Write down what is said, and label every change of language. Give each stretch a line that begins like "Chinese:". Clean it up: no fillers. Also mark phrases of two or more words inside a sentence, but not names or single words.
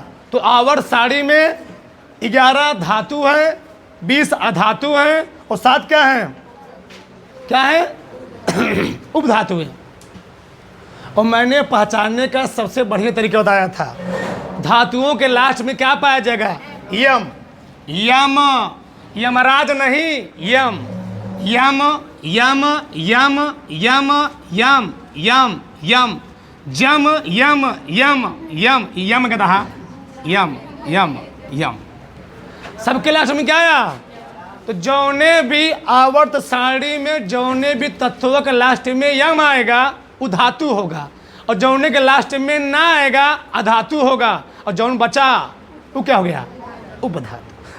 Hindi: तो आवर्त सारणी में 11 धातु हैं, 20 अधातु हैं और 7 क्या हैं? क्या है? उपधातु हैं। और मैंने पहचानने का सबसे बढ़िया तरीका बताया था। धातुओं के लास्ट में क्या पाया जाएगा? यम। यम, यमराज नहीं, यम। यम यम यम यम यम यम यम जम यम यम यम यम गधा यम यम यम। सबके लास्ट में क्या आया? तो जौने भी आवर्त सारणी में जौने भी तत्वों के लास्ट में यम आएगा वो धातु होगा, और जौने के लास्ट में ना आएगा अधातु होगा, और जौन बचा वो क्या हो गया, उपधातु।